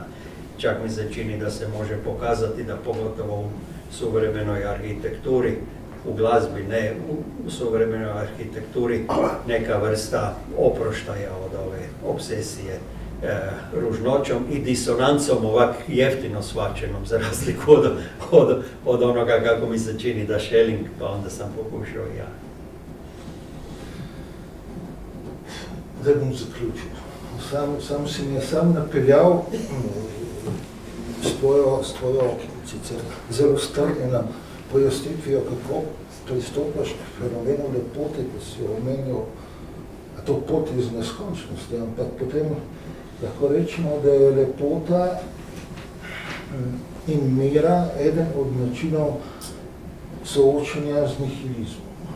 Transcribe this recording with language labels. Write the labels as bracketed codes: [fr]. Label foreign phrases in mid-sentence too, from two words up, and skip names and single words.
[hr] Čak mi se čini da se može pokazati da pogotovo u suvremenoj arhitekturi u glazbi, ne u suvremenoj arhitekturi, neka vrsta oproštaja od ove obsesije ružnoćom i disonancom ovak jeftino shvaćenom, za razliku od onoga kako mi se čini da Schelling, pa onda sam pokušao i ja. [sl] Da bom zaključil. Sam si me sam napeljal s tvojo sicer zelo strnjeno pojasnitvijo, kako pristopaš k fenomenu lepote, ki si jo omenil, to pot iz neskončnosti, ampak potem lahko rečemo, da je lepota in mera eden od načinov soočanja z nihilizmom.